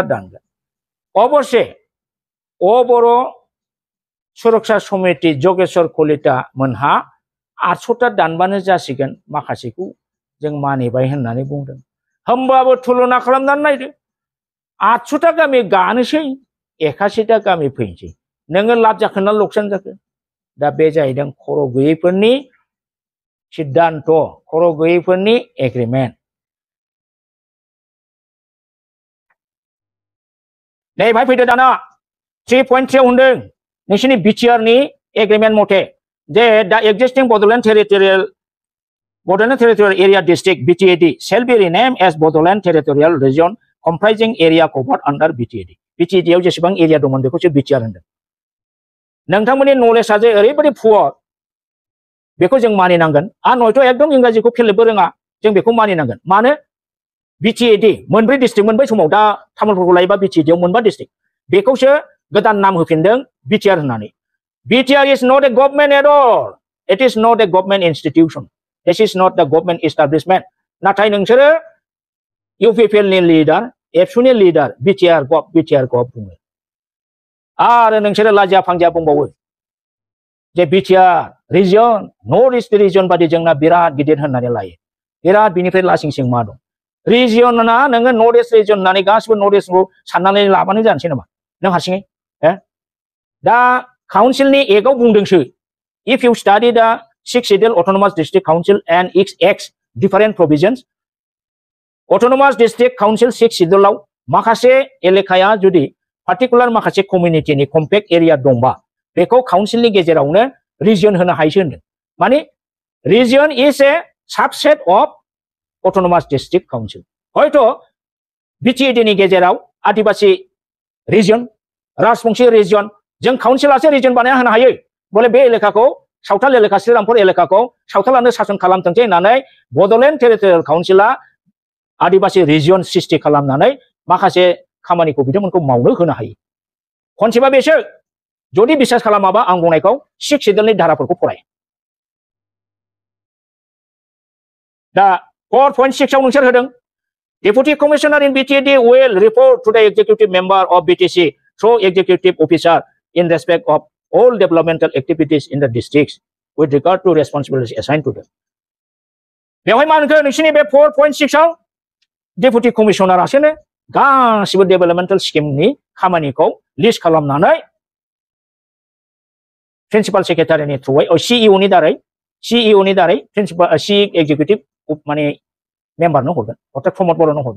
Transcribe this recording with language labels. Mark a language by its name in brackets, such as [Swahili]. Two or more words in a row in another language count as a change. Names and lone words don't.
[Bodo] दानगोन अबश्य बर' सुरक्षा समिति जगेश्वर कलिता मोनहा 800ता दानबानो जासिगोन माखासेखौ जों मानिबाय होननानै बुंदों होमबाबो तुलना खालामनानै नायदो 800ता गामि गानोसै 81ता गामि फैनोसै नोङो लाब जाखो ना लकसान जाखो दा बे जाहैदों खर' गैयैफोरनि सिद्धान्त खर' गैयैफोरनि एग्रिमेन्ट नै भाई फैदो दाना 3.3 होनदों नोंसिनि बिटिआर नि एग्रीमेंट मथे जे दा [English] existing Bodoland Territorial Area District BTAD shall be renamed as Bodoland Territorial Region comprising area covered under BTAD [Bodo] BTAD आव जेसेबां एरिया दंमोन बेखौसो बिटिआर होनदों नोंथांमोननि नलेजआ जे ओरैबायदि पुअर बेखौ जों मानिनांगोन आरो नयथ' एकदम इंराजिखौ फेलेबबो रोङा जों बेखौ मानिनांगोन मानो BTAD मोनब्रै डिस्ट्रिक्ट मोनबै समाव दा तामुलपुरखौ लायोबा BTAD आव मोनबा डिस्ट्रिक्ट बेखौसो गोदान नाम होफिनदों बिटिआर होननानै [English] BTR is not a government at all it is not a government institution this is not the government establishment [Bodo] नाथाय नोंसोरो UPPL नि लिडार एबसु नि लिडार बिटिआर गभ बुङो आरो नोंसोरो लाजिया फांजिया बुंबावो जे [English] BTR Region North East Region [Bodo] बादि जोंना बिराद गिदिर होननानै लायो बिराद बिनिफ्राय लासिं सिं मा दं रिजनना नोङो नर्थ [English] East Region [Bodo] होननानै गासिबो नर्थ इस्टखौ साननानै लाबानो जानोसै नामा नों हारसिङै दा काउन्सिलनि एक्टआव बुंदोंसो [English] if you study the 6 scheduled autonomous district council and its acts different provisions autonomous district council 6 schedule [Bodo] आव माखासे एलेकाया जुदि पार्टिकुलार माखासे कमिउनिटिनि [English] compact area [Bodo] दंबा बेखौ काउन्सिलनि गेजेरावनो रिजन होनो हायोसो होनदों माने [English] Region is a subset of autonomous district council. [Bodo] हयतो BTAD नि गेजेराव आदिबासी region, राजबंशी region, जों काउन्सिलासो region बानायना होनो हायो। बोले बे एलेकाखौ सावथाल एलेका श्रीरामपुर एलेकाखौ सावथालानो सासन खालामथोंसै होननानै बड'लेण्ड टेरिटरियेल काउन्सिला आदिबासी region सृष्टि खालामनानै माखासे खामानिखौ बिथांमोनखौ मावनो होनो हायो। खनसेबा बेसो जुदि बिसास खालामाबा आं बुंनायखौ 6 शेड्यूलनि धाराफोरखौ फराय। दा 4.6 आव नोंसोर होदों [English] Deputy Commissioner in BTAD will report to the executive member of BTC through executive officer in respect of all developmental activities in the districts with regard to responsibilities assigned to them. [Bodo] बेवहाय मा होनखो नोंसिनि बे 4.6 आव [English] Deputy Commissioner [Bodo] आसोनो गासिबो डेभेलपमेन्टेल स्किमनि खामानिखौ लिस्ट खालामनानै प्रिन्सिपाल सेक्रेटारिनि थ्रुयै CEO नि दारै [English] principal chief executive [Bodo] माने मेम्बारनो हरगोन अर्थात प्रमद बर'नो हरगोन।